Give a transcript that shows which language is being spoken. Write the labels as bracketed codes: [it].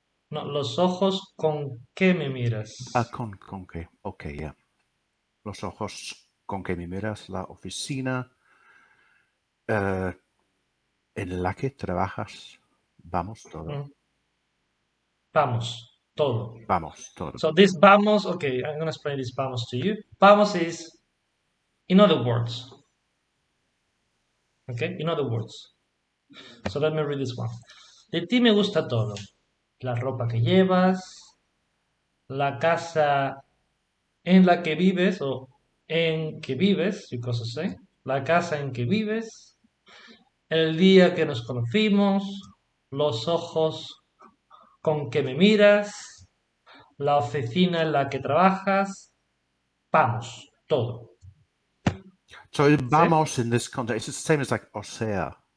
[es] No, los ojos con que me miras. Con qué. Ok, ya. Los ojos con que me miras, la oficina en la que trabajas. Vamos todo. Mm, Vamos, todo. Vamos todo. [en] So this vamos, okay, I'm gonna explain this vamos to you. Vamos is, in other words. Okay, in other words. So let me read this one. [es] De ti me gusta todo. La ropa que llevas, la casa en la que vives o en que vives, [en] you could say. [es] La casa en que vives, el día que nos conocimos, los ojos con que me miras, la oficina en la que trabajas, vamos, todo. [en] So [es] ¿Sí? [en] vamos in this context, it's the same as like [es] o sea.